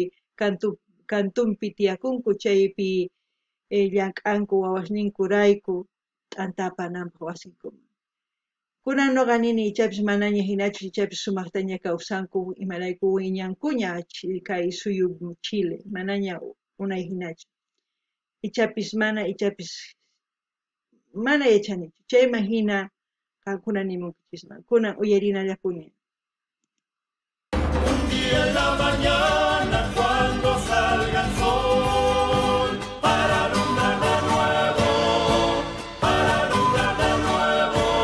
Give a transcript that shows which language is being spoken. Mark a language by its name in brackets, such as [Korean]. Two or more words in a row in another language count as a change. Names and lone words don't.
[Quechua] kantunpi tiyakunku chaypi llank'anku wawasninkurayku t'anta apananpaq wasinkuman kunan noqa nini ichapis manaña hinachu ichapis sumaqtaña kawsanku imarayku wiñankuña kay suyu Chile manaña unay hinachu ichapis mana yachanichu chayman hina qankuna nimunkichisman kunan uyarinallakuni. [Spanish] Un día en la mañana cuando salga el sol, para alumbrar de nuevo, para alumbrar de nuevo.